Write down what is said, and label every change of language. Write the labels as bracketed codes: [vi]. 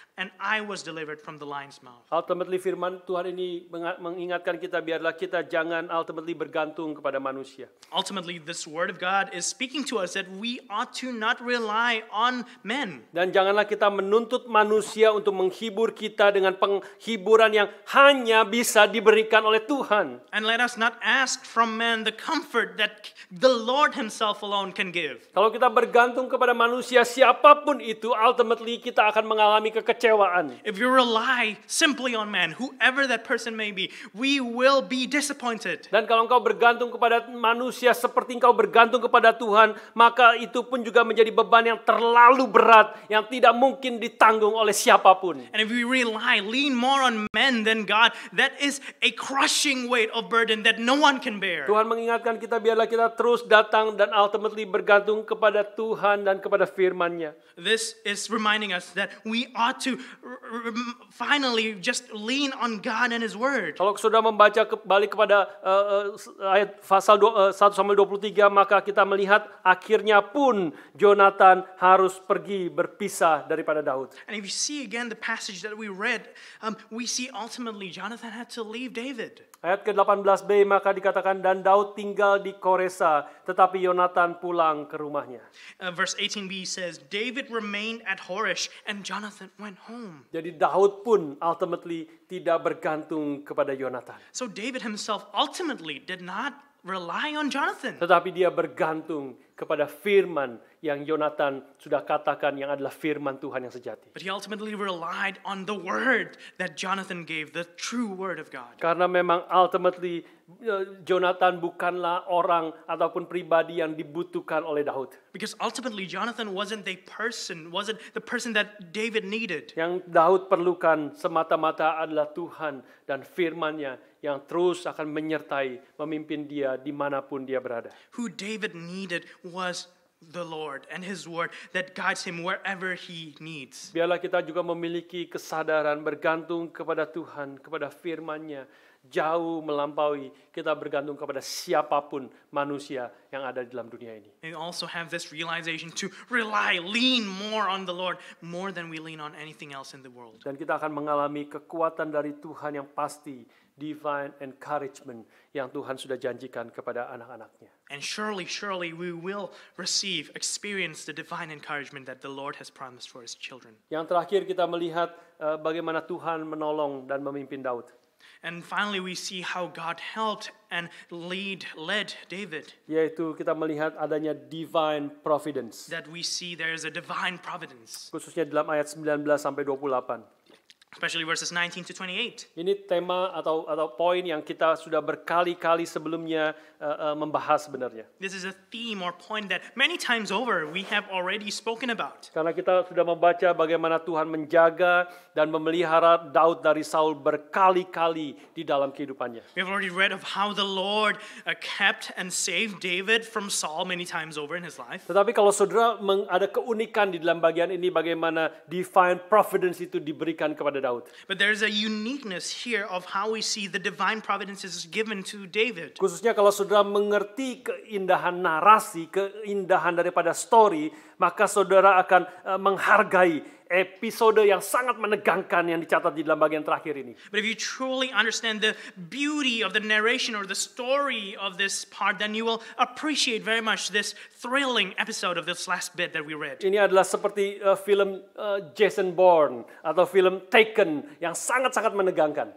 [en] And I was delivered from the lion's mouth. Ultimately [id] firman Tuhan ini mengingatkan kita, biarlah kita jangan [en] ultimately [id] bergantung kepada manusia. [en] Ultimately, this word of God is speaking to us that we ought to not rely on men. [id] Dan janganlah kita menuntut manusia untuk menghibur kita dengan penghiburan yang hanya bisa diberikan oleh Tuhan. [en] And let us not ask from men the comfort that the Lord himself alone can give. [id] Kalau kita bergantung kepada manusia siapapun itu, [en] ultimately [id] kita akan mengalami kekecewaan. [en] If you rely simply on man, whoever that person may be, we will be disappointed. [id] Dan kalau engkau bergantung kepada manusia seperti engkau bergantung kepada Tuhan, maka itu pun juga menjadi beban yang terlalu berat, yang tidak mungkin ditanggung oleh siapapun. [en] And if we lean more on men than God, that is a crushing weight of burden that no one can bear. [id] Tuhan mengingatkan kita, biarlah kita terus datang dan [en] ultimately [id] bergantung kepada Tuhan dan kepada firman-Nya. [en] This is reminding us that we ought to finally just lean on God and His Word. [id] Kalau sudah membaca kembali kepada ayat pasal 1 Samuel 23, maka kita melihat akhirnya pun Jonathan harus pergi berpisah daripada Daud. [en] And if you see again the passage that we read, we see ultimately Jonathan had to leave David. [id] Ayat ke-18b, maka dikatakan, dan Daud tinggal di Koresa, tetapi Yonatan pulang ke rumahnya. [en] Verse 18b says, David remained at Horesh and Jonathan went home. [id] Jadi Daud pun [en] ultimately [id] tidak bergantung kepada Yonatan. [en] So David himself ultimately did not rely on Jonathan. [id] Tetapi dia bergantung kepada firman yang Yonatan sudah katakan, yang adalah firman Tuhan yang sejati. [en] But he ultimately relied on the word that Jonathan gave, the true word of God. [id] Karena memang [en] ultimately [id] Jonathan bukanlah orang ataupun pribadi yang dibutuhkan oleh Daud. [en] Because ultimately Jonathan wasn't the person that David needed. [id] Yang Daud perlukan semata-mata adalah Tuhan dan firman-Nya yang terus akan menyertai, memimpin dia dimanapun dia berada. [en] Who David needed was the Lord and His Word that guides him wherever he needs. [id] Biarlah kita juga memiliki kesadaran bergantung kepada Tuhan, kepada firman-Nya, jauh melampaui kita bergantung kepada siapapun manusia yang ada di dalam dunia ini. [en] And we also have this realization to lean more on the Lord more than we lean on anything else in the world. [id] Dan kita akan mengalami kekuatan dari Tuhan yang pasti, [en] divine encouragement [id] yang Tuhan sudah janjikan kepada anak-anaknya. [en] And surely we will experience the divine encouragement that the Lord has promised for His children. [id] Yang terakhir kita melihat bagaimana Tuhan menolong dan memimpin Daud. [en] And finally, we see how God helped and led David. [id] Yaitu kita melihat adanya [en] divine providence. That we see there is a divine providence. [id] Khususnya dalam ayat 19 sampai 28. [en] Especially verses 19 to 28. [id] Ini tema atau poin yang kita sudah berkali-kali sebelumnya membahas sebenarnya. [en] This is a theme or point that many times over we have already spoken about. [id] Karena kita sudah membaca bagaimana Tuhan menjaga dan memelihara Daud dari Saul berkali-kali di dalam kehidupannya. [en] We have already read of how the Lord kept and saved David from Saul many times over in his life. [id] Tetapi kalau saudara ada keunikan di dalam bagian ini bagaimana [en] divine providence [id] itu diberikan kepada Daud. [en] But there's a uniqueness here of how we see the divine providence is given to David. [id] Khususnya kalau saudara mengerti keindahan narasi, keindahan daripada [en] story, [id] maka saudara akan menghargai episode yang sangat menegangkan yang dicatat di dalam bagian terakhir ini. [en] But if you truly understand the beauty of the narration or the story of this part, then you will appreciate very much this thrilling episode of this last bit that we read. [id] Ini adalah seperti film Jason Bourne atau film Taken yang sangat-sangat menegangkan.